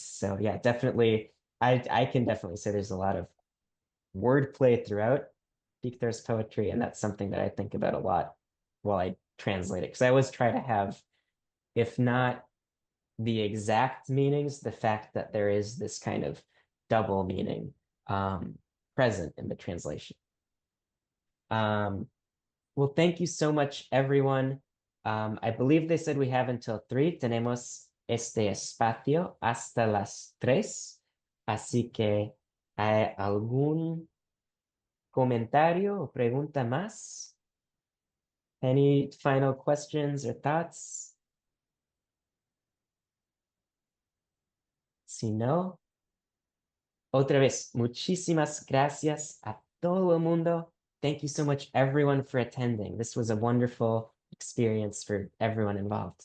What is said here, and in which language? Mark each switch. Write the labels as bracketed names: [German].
[English] So yeah, definitely, I can definitely say there's a lot of wordplay throughout Victor's poetry, and that's something that I think about a lot while I translate it, because I always try to have, if not the exact meanings, the fact that there is this kind of double meaning present in the translation. Well, thank you so much, everyone. I believe they said we have until 3. [Spanish] Tenemos este espacio hasta las 3. Así que, ¿hay algún comentario o pregunta más? [English] Any final questions or thoughts? [Spanish] Si no, otra vez, muchísimas gracias a todo el mundo. [English] Thank you so much, everyone, for attending. This was a wonderful experience for everyone involved.